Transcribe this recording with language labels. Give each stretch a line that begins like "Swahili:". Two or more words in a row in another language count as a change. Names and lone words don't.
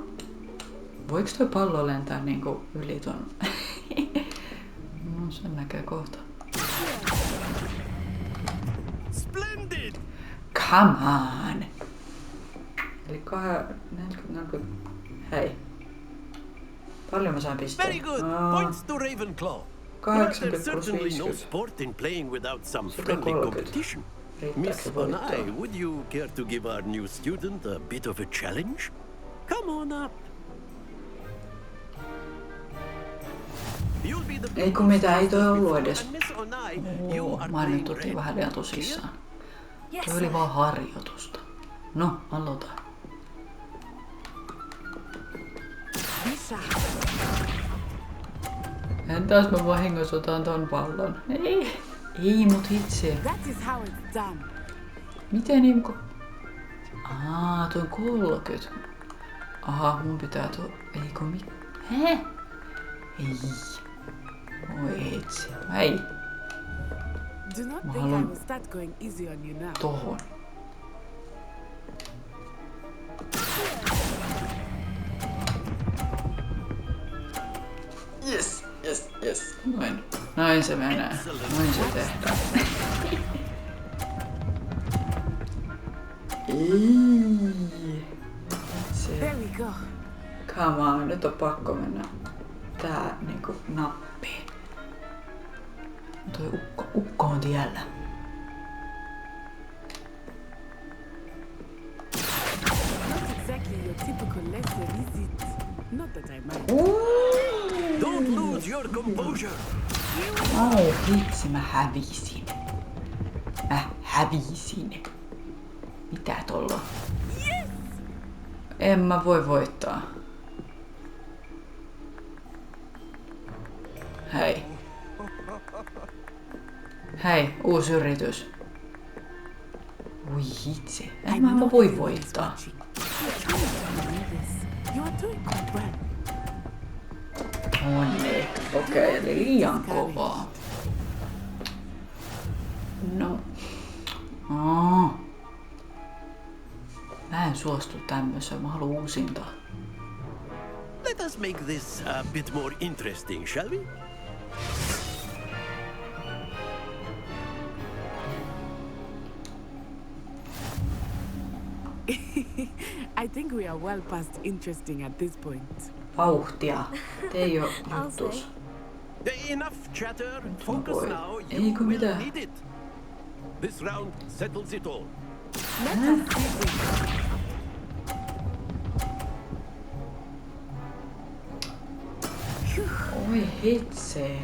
Finnish: Voiko toi pallo lentää niinku yli ton? No sen näkee kohta.
English: Splendid! Come on!
Finnish: Eli 40. Hei. Paljon mä sain pisteen.
English: Very good. Points to Ravenclaw. 80 There's plus certainly no 50. sport in playing without some 130. friendly competition. Miss
Finnish: Riittääkö voittaa?
English: Onai, would you care to give our new student a bit of a challenge? Come on up. You'll be the
Finnish: Ei kun mitä, ei toi ollut edes.
English: and Miss Onai, you are
Finnish: Mä nyt
English: playing
Finnish: otin
English: red.
Finnish: vähän liian tosissaan.
English: Yes,
Finnish: Toi oli vaan harjoitusta. No, aloita. Entäs mä vahingossa otan ton pallon? Ei mut itse.
English: That is how it's done.
Finnish: Miten niinku? Toi on 30. Aha, mun pitää ei kun Hä? Ei. Oi itse. Ei.
English: Do not
Finnish: Mä
English: think I
Finnish: haluan
English: will start going easy on you now.
Finnish: tohon. Yes. Noin se menee. Noin se tehdään.
English: There we go. Come on,
Finnish: nyt on pakko mennä tää niinku nappiin. Toi ukko on tiellä.
English: Not exactly your typical lesson, is it? Not that I mind. Don't lose your composure.
Finnish: Hitsi, mä hävisin. Mitä tolla? Yes! En mä voi voittaa. Hei, uusi yritys. Ui hitsi, en mä voi voittaa.
English: You are doing quite well.
Finnish: Onni. Okei, eli liian kovaa. No. Mä en suostu tämmöiseen, mä haluan uusinta.
English: Let us make this a bit more interesting, shall we? I think we are well past interesting at this point.
Finnish: Vauhtia. Tee jo
English: I'll
Finnish: juttus.
English: Enough chatter. Focus
Finnish: voi.
English: now. You
Finnish: Eikö
English: will
Finnish: mitään?
English: need it. This round settles it all.
Finnish: Oi hitse.